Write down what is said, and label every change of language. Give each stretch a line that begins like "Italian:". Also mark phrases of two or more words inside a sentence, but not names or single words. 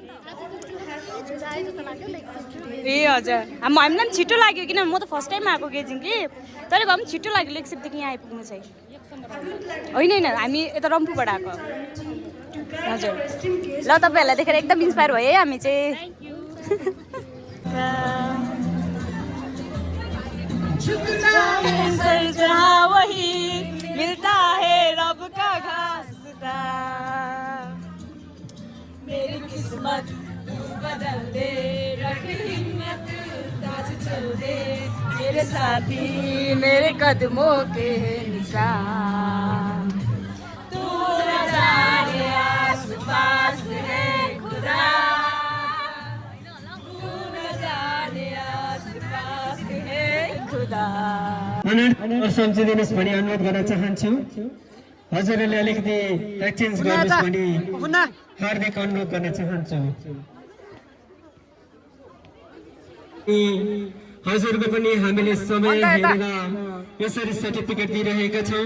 Nepali: ए हजुर हामीलाई पनि छिटो लाग्यो, किनभने म त
English: first time
Nepali: आएको गेजिङ कि, तर भए पनि छिटो लाग्यो लेक्सेपदेखि यहाँ आइपुग्नु चाहिँ। होइन होइन हामी यता रम्फूबाट आएको। हजुर ल तपाईँहरूलाई देखेर एकदम इन्सपायर भयो है हामी चाहिँ।
Hindi: वही मिलता है रब का घासता, मेरी किस्मत बदल दे, रख हिम्मत साथ चल दे, मेरे साथी मेरे कदमों के निशान, तू न जाने आस पास है खुदा, तू न जाने आस पास है खुदा।
Nepali: सम्झिदिनुहोस् भनी अनुरोध गर्न चाहन्छु। हजुरहरूले अलिकति एक्सचेन्ज गर्नुहोस् भनी हार्दिक अनुरोध गर्न चाहन्छु। हजुरको पनि हामीले समय हेरेर यसरी सर्टिफिकेट दिइरहेका छौँ।